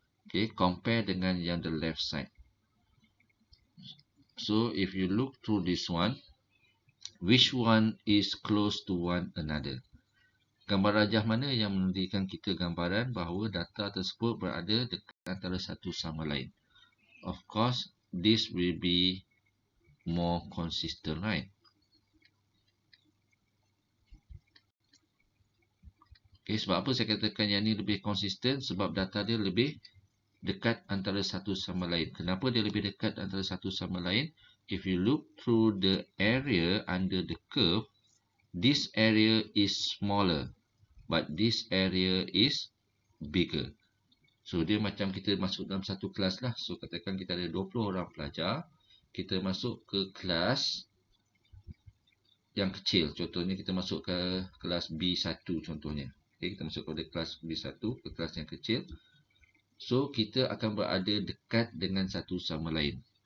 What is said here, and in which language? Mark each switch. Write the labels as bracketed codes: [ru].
[en] Okay, compare [ms] dengan yang [en] the left side. So if you look through this one, which one is close to one another? [ms] Gambar rajah mana yang memberikan kita gambaran bahawa data tersebut berada dekat antara satu sama lain? [en] Of course, this will be more consistent, right? [ms] Okay, sebab apa saya katakan yang ni lebih konsisten? Sebab data dia lebih dekat antara satu sama lain. Kenapa dia lebih dekat antara satu sama lain? [en] If you look through the area under the curve, this area is smaller, but this area is bigger. [ms] So, dia macam kita masuk dalam satu kelas lah. So, katakan kita ada 20 orang pelajar. Kita masuk ke kelas yang kecil. Contohnya, kita masuk ke kelas B1 contohnya. Okay, kita masuk ke kelas B1, ke kelas yang kecil. So, kita akan berada dekat dengan satu sama lain.